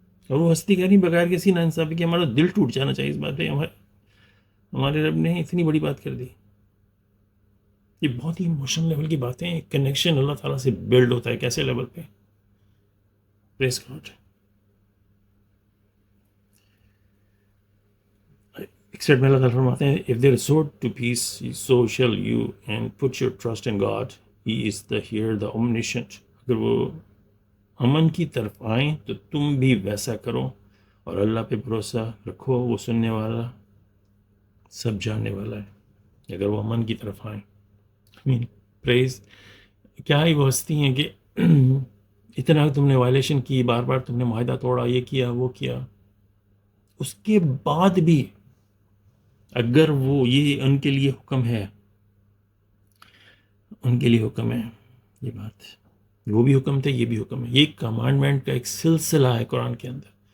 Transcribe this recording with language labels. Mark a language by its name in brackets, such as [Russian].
[Urdu] اور وہ ہستی کہہ رہی بغیر کسی ناانصافی کے. ہمارا دل ٹوٹ جانا چاہیے اس بات پہ، ہمارے رب نے اتنی بڑی بات کر دی. یہ بہت ہی ایموشنل لیول کی باتیں ہیں. کنیکشن اللہ تعالیٰ سے بلڈ ہوتا ہے کیسے لیول پہ؟ [English] Praise God. [Urdu] ایک سائڈ میں اللہ تعالیٰ فرماتے ہیں [English] if they resort to peace so shall you and put your trust in God, he is the hearer, the omniscient. [Urdu] اگر وہ امن کی طرف آئیں تو تم بھی ویسا کرو، اور اللہ پہ بھروسہ رکھو، وہ سننے والا، سب جاننے والا ہے. اگر وہ امن کی طرف آئیں، پریز. کیا ہی وہ ہستی ہیں کہ اتنا تم نے وائلیشن کی، بار بار تم نے معاہدہ توڑا، یہ کیا وہ کیا، اس کے بعد بھی اگر وہ، یہ ان کے لیے حکم ہے، ان کے لیے حکم ہے یہ بات، وہ بھی حکم تھے، یہ بھی حکم ہے. یہ کمانڈمنٹ کا ایک سلسلہ ہے قرآن کے اندر.